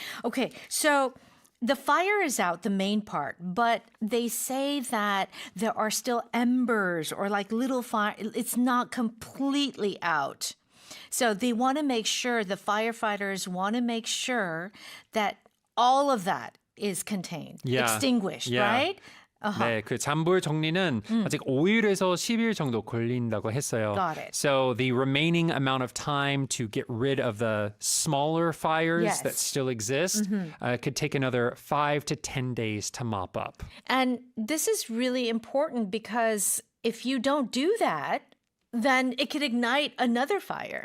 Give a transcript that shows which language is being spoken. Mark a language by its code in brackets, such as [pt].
[en] Okay, so the fire is out, the main part, but they say that there are still embers or like little fire. It's not completely out. So they want to make sure, the firefighters want to make sure that all of that is contained, extinguished, right? [ko] 네, 그 잔불 정리는 아직 5일에서 10일 정도 걸린다고 했어요. [en] Got it. So the remaining amount of time to get rid of the smaller fires that still exist could take another 5 to 10 days to mop up. And this is really important because if you don't do that, then it could ignite another fire.